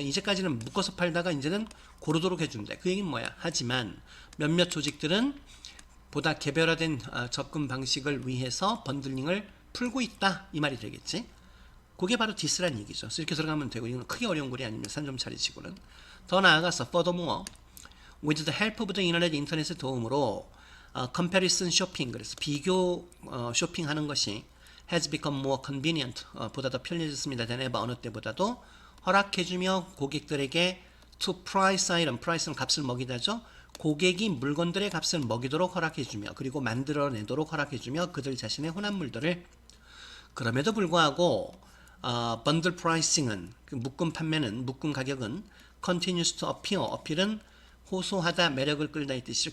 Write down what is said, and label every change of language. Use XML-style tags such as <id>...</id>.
<ko>이제까지는 묶어서 팔다가 이제는 고르도록 해준대. 그 얘기는 뭐야? 하지만 몇몇 조직들은 보다 개별화된 접근 방식을 위해서 번들링을 풀고 있다. 이 말이 되겠지. 그게 바로 디스란 얘기죠. 그래서 이렇게 들어가면 되고 이건 크게 어려운 글이 아니면 산 좀 차리시고는. 더 나아가서</ko> <en>furthermore, with the help of the internet,</en> <ko>인터넷의 도움으로</ko> <en>comparison shopping,</en> <ko>그래서 비교 쇼핑하는 것이</ko> <en>has become more convenient,</en> <ko>보다 더 편리해졌습니다.</ko> <en>than ever,</en> <ko>어느 때보다도 허락해주며 고객들에게</ko> <en>to price item,</en> <ko>price는 값을 먹이다죠. 고객이 물건들의 값을 먹이도록 허락해주며 그리고 만들어내도록 허락해주며 그들 자신의 혼합물들을. 그럼에도 불구하고 bundle pricing은 그 묶음 판매는 묶음 가격은</ko> <en>continues to appear,</en> <ko>어필은 호소하다, 매력을 끌다 이 뜻이죠.</ko>